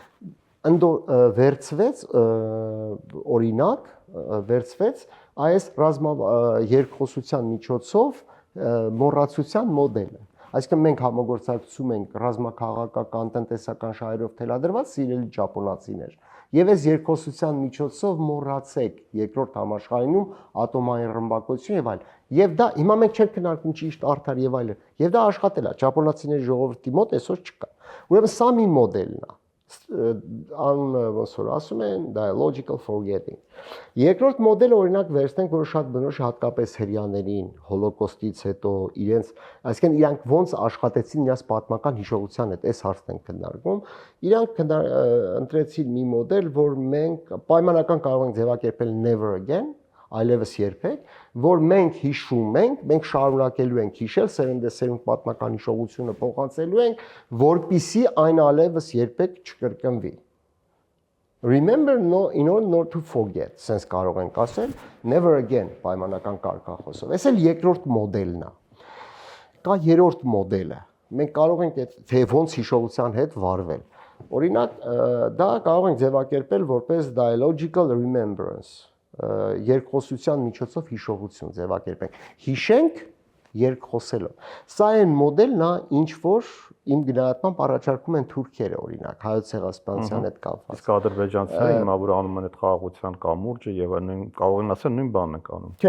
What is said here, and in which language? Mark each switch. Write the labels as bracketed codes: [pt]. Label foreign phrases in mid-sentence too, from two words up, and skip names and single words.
[hy] վերցվեց օրինակ, վերցվեց այս երկխոսության միջոցով մոռացության մոդելը։ Այսինքն մենք համագործակցում ենք ռազմաքաղաքական, տնտեսական շահերով թելադրված սիրելի ճապոնացիներ։ Եվ այս երկխոսության միջոցով մոռացեք երկրորդ համաշխարհայինում ատոմային ռմբակոծություն եւ այլն։ Եվ դա հիմա մենք չենք քննարկում ճիշտ արդար եւ այլն։ Եվ դա աշխատել է ճապոնացիների ժողովրդի մոտ այսօր չկա։ Ուրեմն սա մի մոդելն է։ Ոնց որ ասում են [en] dialogical forgetting։ [hy] Երկրորդ մոդելը օրինակ վերցնենք, որը շատ բնորոշ հատկապես հрьяաներին հոլոկոստից հետո իրենց, այսինքն իրանք ոնց աշխատեցին իրաց պատմական հիշողության հետ, այս հարցն են քննարկում։ Իրանք ընտրեցին մի մոդել, որ մենք պայմանական կարող ենք ձևակերպել [en] never again, [hy] այլևս երբեք, որ մենք հիշում ենք, մենք շարունակելու ենք հիշել, սերնդեսերունդ պատմական հիշողությունը փոխանցելու ենք, որպիսի այն այլևս երբեք չկրկնվի։ [en] Remember in order not to forget, [hy] sense կարող ենք ասել, [en] never again [hy] պայմանական կարգախոսով։ Այս էլ երկրորդ մոդելն է։ Կա երրորդ մոդելը։ Մենք կարող ենք թե ոնց հիշողության հետ վարվել։ Օրինակ, դա կարող ենք ձևակերպել որպես [en] dialogical remembrance, [hy] երկխոսության միջոցով հիշողություն ձևակերպենք։ Հիշենք երկխոսելով։ Սա այն մոդելն է, ինչ որ իմ գնահատմամբ առաջարկում են թուրքերը, օրինակ, Հայոց Ցեղասպանության հետ կապված։ Իսկ ադրբեջանցիները հիմա որ անում են այդ խաղաղության կամուրջը եւ նույն կարող են ասել նույն բանն են անում։